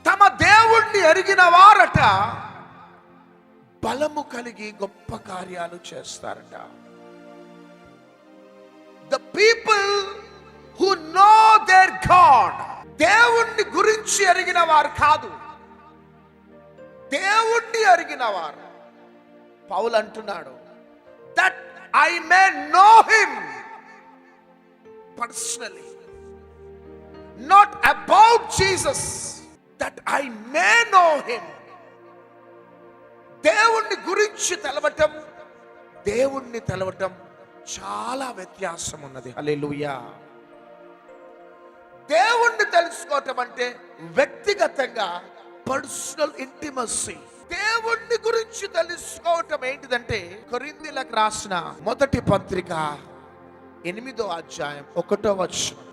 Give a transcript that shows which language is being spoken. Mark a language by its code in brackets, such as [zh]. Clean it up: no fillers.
[te] తమ దేవుణ్ణి ఎరిగిన వారట బలము కలిగి గొప్ప కార్యాలు చేస్తారట. [en] The people who know their God, [te] దేవుణ్ణి గురించి ఎరిగిన వారు కాదు, దేవుణ్ణి ఎరిగిన వారు. పౌలు అంటున్నాడు, [en] that I may know him personally, not about Jesus, that I may know him. [te] దేవుణ్ణి గురించి తెలవటం, దేవుణ్ణి తెలవటం చాలా వ్యత్యాసం ఉన్నది. హల్లెలూయా. దేవుణ్ణి తెలుసుకోవటం అంటే వ్యక్తిగతంగా [en] Personal intimacy. [te] దేవుణ్ణి గురించి తెలుసుకోవటం ఏంటిదంటే, కొరింథీయులకు రాసిన మొదటి పత్రిక 8వ అధ్యాయం 1వ వచనం.